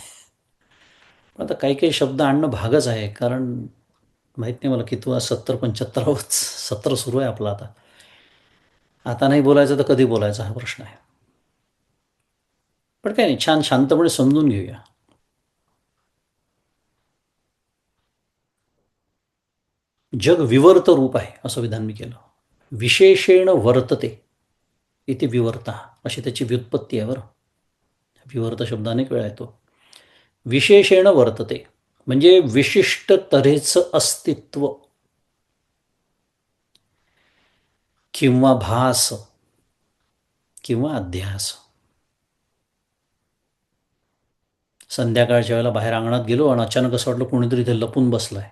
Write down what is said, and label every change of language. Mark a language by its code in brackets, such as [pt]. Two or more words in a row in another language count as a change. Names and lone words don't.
[mr] पण आता काही काही शब्द आणणं भागच आहे, कारण माहीत नाही मला कितवा 70-75 सत्र सुरू आहे आपलं आता. आता नाही बोलायचं तर कधी बोलायचा हा प्रश्न आहे. पण काही नाही, छान शांतपणे समजून घेऊया. जग विवर्त रूप आहे असं विधान मी केलं. [sa] विशेषेण वर्तते [mr] इथे विवर्ता, अशी त्याची व्युत्पत्ती आहे बरं. विवर्त शब्द अनेक वेळा येतो. [sa] विशेषेण वर्तते [mr] म्हणजे विशिष्ट तऱ्हेचं अस्तित्व किंवा भास किंवा अध्यास. संध्याकाळच्या वेळेला बाहेर अंगणात गेलो आणि अचानक असं वाटलं कोणीतरी इथे लपून बसलाय.